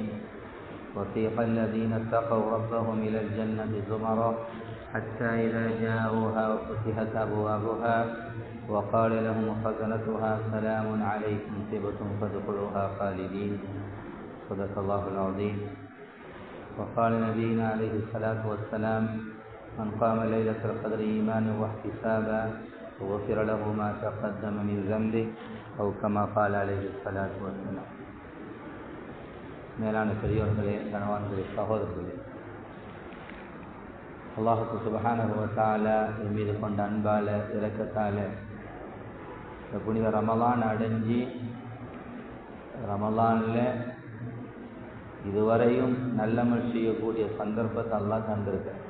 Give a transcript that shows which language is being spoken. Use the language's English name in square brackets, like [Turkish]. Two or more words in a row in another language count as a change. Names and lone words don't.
[Arabic] وسيق الذين اتقوا ربهم إلى الجنة زمرا حتى إذا جاءوها وفتحت أبوابها وقال لهم خزنتها سلام عليكم طبتم فادخلوها خالدين. صدق الله العظيم. وقال نبينا عليه الصلاة والسلام: من قام ليلة القدر إيمانا واحتسابا غفر له ما تقدم من ذنبه أو كما قال عليه الصلاة والسلام. [Tamil] மேலான பெரியோர்களே, கணவான்களே, சகோதரர்களே, [Arabic] الله سبحانه وتعالى [Tamil] என் மீது கொண்ட அன்பால இரக்கத்தால இந்த புனித ரமலான் அடைஞ்சி ரமலானில் இதுவரையும் நல்லமல் செய்யக்கூடிய சந்தர்ப்பத்தை அல்லாஹ் தந்திருக்க.